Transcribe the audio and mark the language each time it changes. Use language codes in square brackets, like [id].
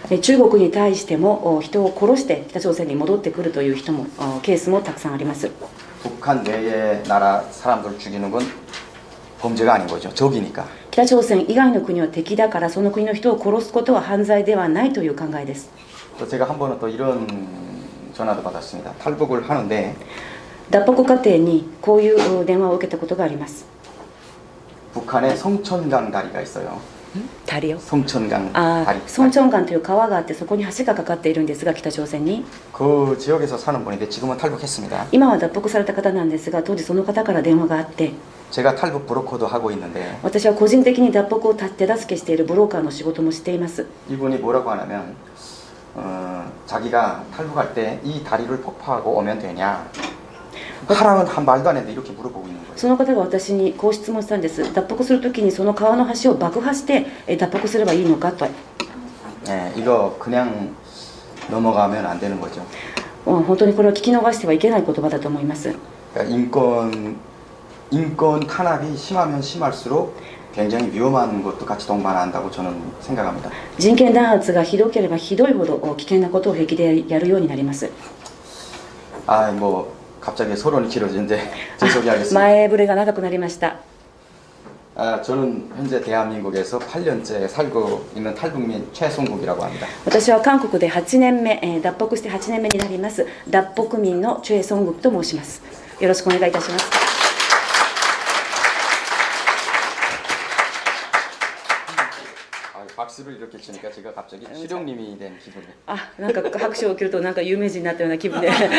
[ja] 中国に対しても人を殺して北朝鮮に戻ってくるという人もケースもたくさんあります。 [ko] 북한 외의 나라 사람들을 죽이는 건 범죄가 아닌 거죠. 적이니까. [ja] 北朝鮮以外の国は敵だからその国の人を殺すことは犯罪ではないという考えです。 [ko] 또 제가 한 번은 또 이런 전화도 받았습니다. 탈북을 하는데 [ja] 脱北過程にこういう電話を受けたことがあります。 [ko] 북한에 성천강 다리가 있어요. ダリオ 성천강 다리. [ja] ソンチョンガンという川があってそこに橋がかかっているんですが、北朝鮮に [ko] 그 지역에서 사는 분인데 지금은 탈북했습니다. [ja] 今は脱北された方なんですが、当時その方から電話があって、 [ko] 제가 탈북 브로커도 하고 있는데 [ja] 私は個人的に脱北を手助けしているブローカーの仕事もしています。 [ko] 이분이 뭐라고 하냐면 자기가 탈북할 때 이 다리를 폭파하고 오면 되냐? 하라면 한 말도 안 했는데 이렇게 물어보고 있는 거예요. [ja] その方が私にこう質問したんです。脱北するときにその川の橋を爆破して脱北すればいいのかと。 [ko] 네, 이거 그냥 넘어가면 안 되는 거죠. [ja] 本当にこれは聞き逃してはいけない言葉だと思います。 [ko] 그러니까 인권 탄압이 심하면 심할수록 굉장히 위험한 것도 같이 동반한다고 저는 생각합니다. [ja] 人権弾圧がひどければひどいほど危険なことを平気でやるようになります。 [ko] 뭐 갑자기 서론이 길어지는데 제 소개하겠습니다. [ja] 前触れが長くなりました。 [ko] 저는 현재 대한민국에서 8년째 살고 있는 탈북민 최송국이라고 합니다. [ja] 私は韓国で8年目、脱北して8年目になります脱北民のチュエソングクと申します。よろしくお願いいたします。 [ko] 박수를 이렇게 치니까 제가 갑자기 실용님이 된 기분이. [ja] なんか拍手を受けるとなんか有名人になったような気分で。